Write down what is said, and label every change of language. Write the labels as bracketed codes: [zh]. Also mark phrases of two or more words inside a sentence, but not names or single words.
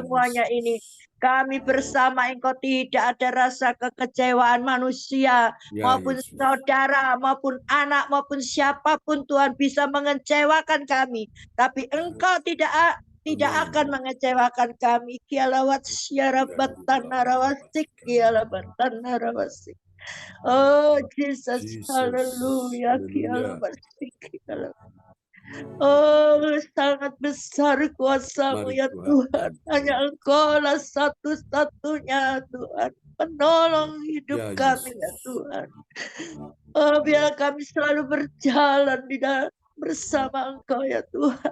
[id] semuanya Yesus. ini. Kami bersama Engkau tidak ada rasa kekecewaan manusia Ya, maupun Yesus. saudara maupun anak maupun siapapun Tuhan bisa mengecewakan kami. Tapi Engkau tidak Amin. akan mengecewakan kami. Kialawat syarabatan narawasik, kialabatan narawasik. [en] Oh Jesus, Jesus. [id] haleluya, Haleluya. kialabasik, kialabasik. Oh, sangat besar kuasa-Mu Mari ya Tuhan. Tuhan. Hanya Engkau lah satu-satunya Tuhan. Penolong hidup Ya, kami Yesus. ya Tuhan. Oh, biar kami selalu berjalan di dalam bersama Engkau ya Tuhan.